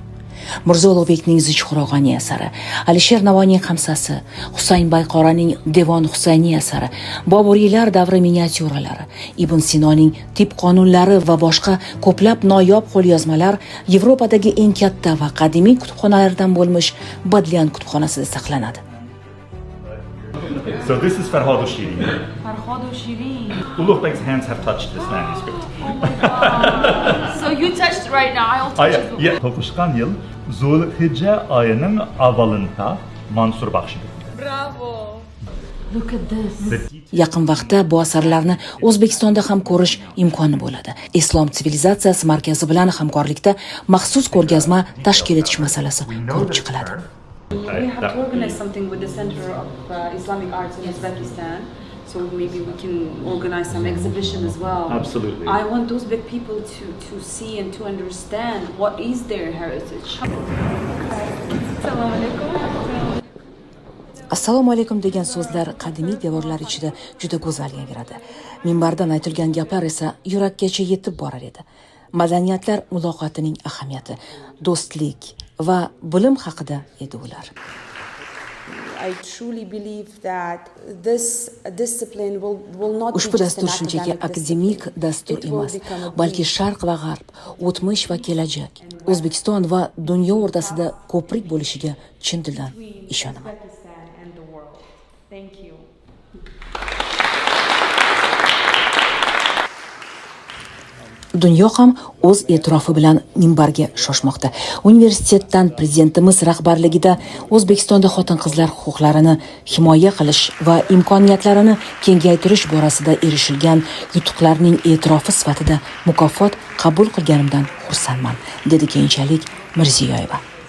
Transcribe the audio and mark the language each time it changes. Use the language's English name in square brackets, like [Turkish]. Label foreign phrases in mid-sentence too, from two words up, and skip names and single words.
[Uzbek] Mirzo Ulug'bekning Zichxurog'ani asari, Alisher Navoiyning Hamsasi, Husayn Bayqoraning Devon Husayni asari, Boburiylar davri miniatyuralari, Ibn Sinoning tib qonunlari va boshqa ko'plab noyob qo'lyozmalar Yevropadagi eng katta va qadimiy kutubxonalardan bo'lmish Badlian kutubxonasida saqlanadi. [English] So this is Farhod Shirin. Farhod Shirin. Ulug'bek's hands have touched this manuscript. So you touched right now. I'll touch it. Yeah. [Uzbek] To'qishgan yil Zulhijja oyining avvalida Mansur Baxshi. [English] Bravo. Look at this. [Uzbek] Yaqin vaqtda bu asarlarni O'zbekistonda ham ko'rish imkoni bo'ladi. Islom sivilizatsiyasi markazi bilan hamkorlikda maxsus ko'rgazma tashkil etish masalasi ko'rib chiqiladi. [English] We have to organize something with the Center of Islamic Arts in Uzbekistan. So maybe we can organize some exhibition as well. Absolutely. I want those big people to see and to understand what is their heritage. [Uzbek] Assalomu alaykum. Assalomu alaykum degan so'zlar qadimiy devorlar ichida juda go'zal yangradi. Minbardan aytilgan gaplar esa yurakkacha yetib borar edi. Madaniyatlar muloqotining ahamiyati, do'stlik va bilim haqida edi ular. [English] I truly believe that this discipline will not [Uzbek] Ushbu [English] be just an [Uzbek] dastur shunchaki [English] academic [Uzbek] akademik [English] discipline. [Uzbek] dastur [English] It will [Uzbek] emas, [English] become a [Uzbek] balki [English] bridge. [Uzbek] sharq va g'arb, o'tmish va kelajak, O'zbekiston va dunyo o'rtasida ko'prik bo'lishiga chin dildan ishonaman. [English] Uzbekistan and the world. Thank you. [Uzbek] Dunyo ham o'z e'tirofi bilan minbarga shoshmoqda. Universitetdan prezidentimiz rahbarligida O'zbekistonda xotin-qizlar huquqlarini himoya qilish va imkoniyatlarini kengaytirish borasida erishilgan yutuqlarning e'tirofi sifatida mukofot qabul qilganimdan xursandman, dedi keyinchalik Mirziyoyeva.